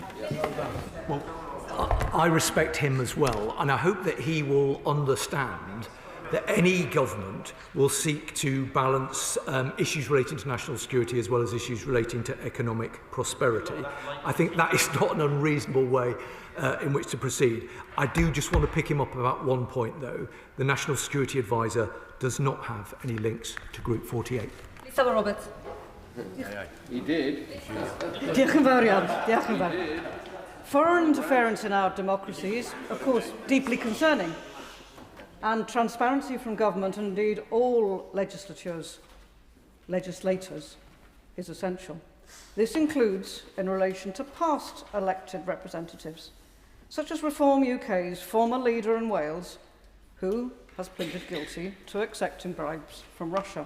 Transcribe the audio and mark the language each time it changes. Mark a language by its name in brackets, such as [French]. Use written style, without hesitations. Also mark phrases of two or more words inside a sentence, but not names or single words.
[English] Well, I respect him as well, and I hope that he will understand that any government will seek to balance issues relating to national security as well as issues relating to economic prosperity. I think that is not an unreasonable way in which to proceed. I do just want to pick him up about one point, though. The National Security Advisor does not have any links to Group 48. Mr. Roberts. He did. [Welsh] Diolch yn fawr iawn. Diolch yn fawr. [English] Foreign interference in our democracy is, of course, deeply concerning. And transparency from government, and indeed all legislators, is essential. This includes in relation to past elected representatives, such as Reform UK's former leader in Wales, who has pleaded guilty to accepting bribes from Russia.